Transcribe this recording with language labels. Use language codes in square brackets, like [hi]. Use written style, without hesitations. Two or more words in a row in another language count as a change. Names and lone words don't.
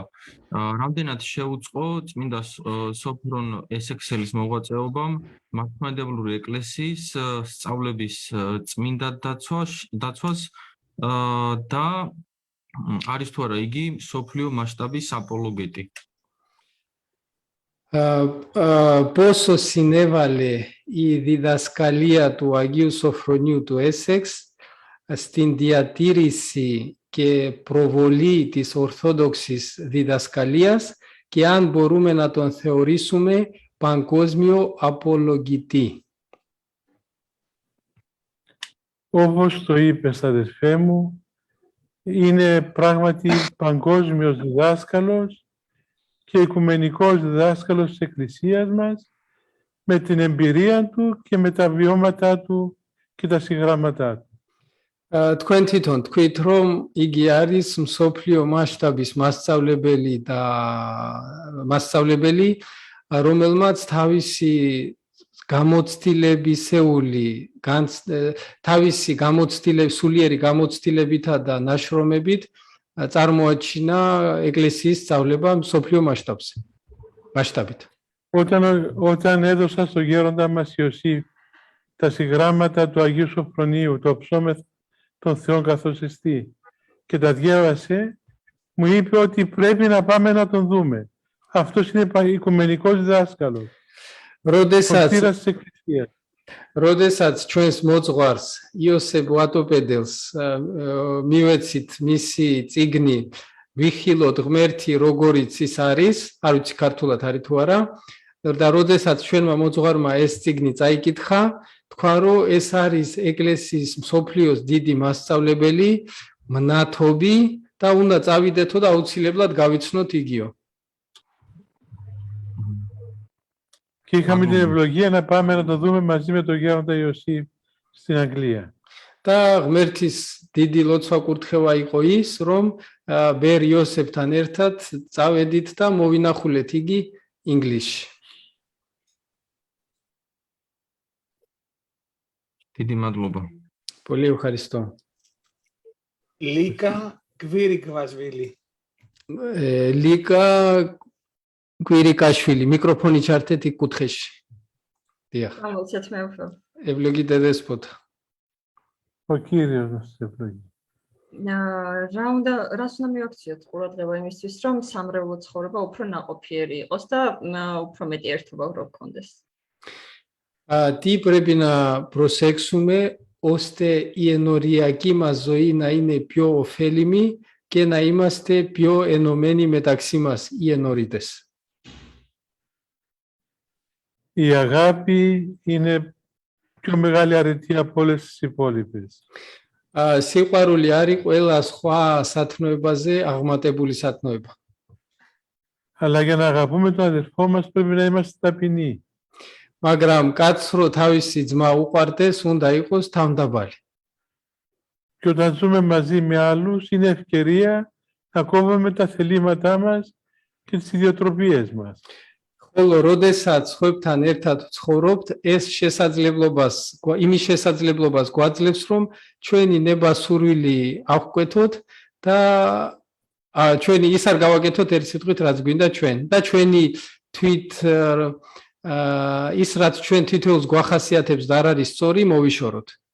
[ka] რამდენად შეუწყო წმინდა სოფრონ ესექსელის მოღვაწეობამ მართლმადიდებლური ეკლესიის სწავლების წმინდა დაცვას და არის თუ არა იგი სოფლიო მასშტაბის აპოლოგეტი. [el] Πόσο συνέβαλε η διδασκαλία του Αγίου Σοφρονίου του Έσεξ στην διατήρηση και προβολή της ορθόδοξης διδασκαλίας και αν μπορούμε να τον θεωρήσουμε παγκόσμιο απολογητή. Όπως το είπες, αδερφέ μου, είναι πράγματι παγκόσμιος διδάσκαλος και οικουμενικός διδάσκαλος της Εκκλησίας μας με την εμπειρία του και με τα βιώματά του και τα συγγράμματά του. [ka] თქვენ თვითონ თქვით, რომ იგი არის მსოფლიო მასშტაბის მასწავლებელი, რომელმაც თავისი სულიერი გამოცდილებითა და ნაშრომებით წარმოაჩინა ეკლესიის სწავლება მსოფლიო მასშტაბით. [el] Όταν έδωσα στον γέροντα μας Ιωσήφ τα συγγράμματα του Αγίου Σοφρονίου, το ψώμεθ των Θεών καθώς εστί, και τα διάβασε, μου είπε ότι πρέπει να πάμε να τον δούμε. Αυτός είναι οικουμενικός διδάσκαλος. [ka] როდესაც ჩვენს მოძღვარს იოსებ ვატოპედელს მივეცით მისი წიგნი ვიხილოთ ღმერთი როგორიც ის არის, არ ვიცი ქართულად არის თუ არა, და როდესაც ჩვენმა მოძღვარმა ეს წიგნი წაიკითხა, თქვა რომ ეს არის ეკლესიის მსოფლიოს დიდი მასწავლებელი, მნათობი და უნდა წავიდეთო და აუცილებლად გავიცნოთ იგიო. [el] Και είχαμε την ευλογία να πάμε να το δούμε μαζί με τον Γέροντα Ιωσήφ στην Αγγλία. [ka] და ღმერთის დიდი ლოცვა კურთხევა იყო ის, რომ ბერ იოსებთან ერთად წავედით და მოვინახულეთ იგი ინგლისში. დიდი მადლობა. [el] Πολύ ευχαριστώ. [ka] ლიკა გვირიგვაშვილი. ლიკა გვირიკაშვილი, მიკროფონი ჩართეთ იქ კუთხეში. დიახ. გამოცეთ მე უფრო. [el] Ευλόγει Δέσποτα. Ο Κύριος να σας ευλογεί. [ka] რას უნდა მივაქციოთ ყურადღება იმისთვის, რომ სამრევლო ცხოვრება უფრო ნაყოფიერი იყოს და უფრო მეტი ერთობა რო გქონდეს. [el] Τι πρέπει να προσέξουμε ώστε η ενοριακή μας ζωή να είναι πιο ωφέλιμη και να είμαστε πιο ενωμένοι μεταξύ μας οι ενορίτες. Η αγάπη είναι πιο μεγάλη αρετή από όλες τις υπόλοιπες. [ka] სიყვარული არის ყველა სხვა სათნოებაზე აღმატებული სათნოება. [el] Αλλά για να αγαπούμε τον αδερφό μας πρέπει να είμαστε ταπεινοί. [ka] მაგრამ კაცს რო თავისი ძმა უყვარდეს, უნდა იყოს თავმდაბალი. [el] Και όταν ζούμε μαζί με άλλους είναι ευκαιρία να κόβουμε τα θελήματά μας και τις ιδιοτροπίες μας. [ka] ხოლო როდესაც ხოებთან ერთად ცხოვრობთ, ეს იმის შესაძლებლობას გვაძლევს, რომ ჩვენი ნება-სურვილი ავკვეთოთ და ჩვენი ის არ გავაკეთოთ ერთ სიტყვით, რაც გვინდა ჩვენ და ჩვენი თვით ის რაც ჩვენ თითოეულს გვახასიათებს და არ არის სწორი, მოვიშოროთ.